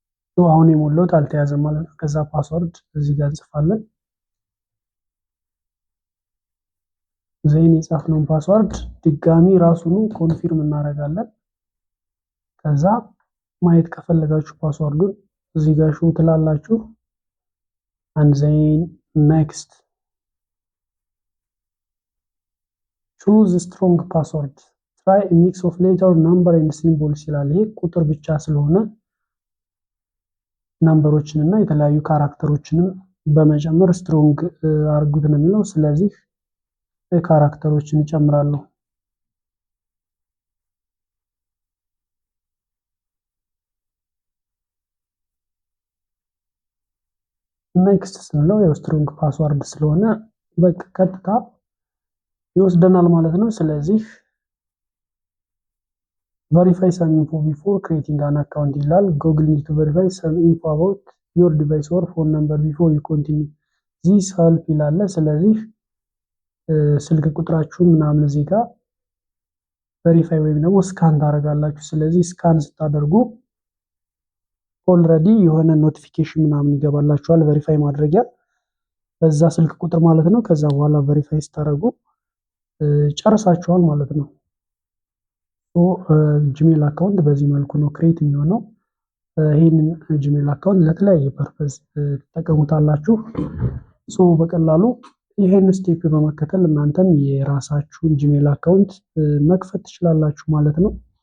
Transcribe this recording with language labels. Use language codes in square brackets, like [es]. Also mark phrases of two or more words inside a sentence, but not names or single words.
[am] አሁን የሞላሁት አልተያዘም ማለት ነው። ከዛ ፓስወርድ እዚህ ጋር እንጽፋለን። ዜን የጻፍነውን ፓስወርድ ድጋሚ ራሱኑ ኮንፊርም እናደርጋለን። ከዛ ማየት ከፈለጋችሁ ፓስወርዱን እዚህ ጋር ሾው ትላላችሁ። [en] and then next choose strong password try a mix of letter number and symbols [am] ይላል። ይሄ ቁጥር ብቻ ስለሆነ ነምበሮችን እና የተለያዩ ካራክተሮችንም በመጨመር ስትሮንግ አርጉት ነው የሚለው። ስለዚህ ካራክተሮችን እጨምራለሁ። ኔክስት ስንለው ያው [en] strong password [am] ስለሆነ በቃ ቀጥታ ይወስደናል ማለት ነው። ስለዚህ [en] verify some info before creating an account ይላል። Google need to verify some info about your device or phone number before you continue this help [am] ይላል። ስለዚህ ስልክ ቁጥራችሁን ምናምን እዚህ ጋር ቬሪፋይ ወይም ደግሞ ስካን ታደርጋላችሁ። ስለዚህ ስካን ስታደርጉ ኦልሬዲ የሆነ ኖቲፊኬሽን ምናምን ይገባላችኋል ቬሪፋይ ማድረጊያ በዛ ስልክ ቁጥር ማለት ነው። ከዛ በኋላ ቬሪፋይ ስታደርጉ ጨርሳችኋል ማለት ነው። [en] Gmail account [am] በዚህ መልኩ ነው ክሬት የሚሆነው። ይህንን [en] Gmail account [am] ለተለያየ ፐርፐዝ ትጠቀሙታላችሁ። በቀላሉ ይሄን ስቴፕ በመከተል እናንተም የራሳችሁን [en] Gmail account [am] መክፈት ትችላላችሁ ማለት ነው።